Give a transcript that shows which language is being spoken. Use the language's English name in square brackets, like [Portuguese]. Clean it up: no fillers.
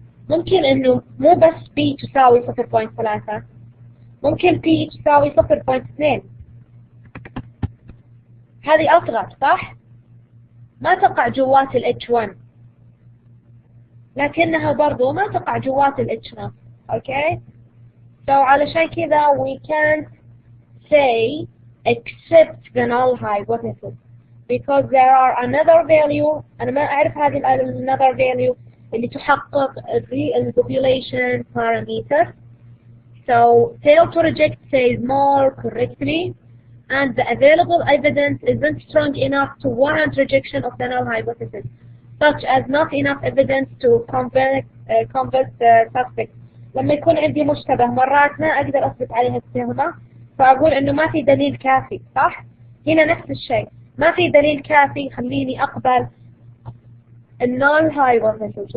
[Arabic] ممكن إنه مو بس B تساوي 0.3، ممكن P تساوي 0.2. هذه أصغر، صح؟ ما تقع جوات ال H1 لكنها برضو ما تقع جوات ال H naught. [English] Okay? So [Arabic] علشان كذا [English] we can't say except the null hypothesis because there are another value. [Arabic] أنا ما أعرف هذه [English] another value [Arabic] اللي تحقق [English] the population parameter. So fail to reject says more correctly, and the available evidence isn't strong enough to warrant rejection of the null hypothesis, such as not enough evidence to convince the suspect. [Arabic] لما يكون عندي مشتبه مرات ما أقدر أثبت عليها التهمة، فأقول إنه ما في دليل كافي، صح؟ هنا نفس الشيء، ما في دليل كافي يخليني أقبل الnull hypothesis.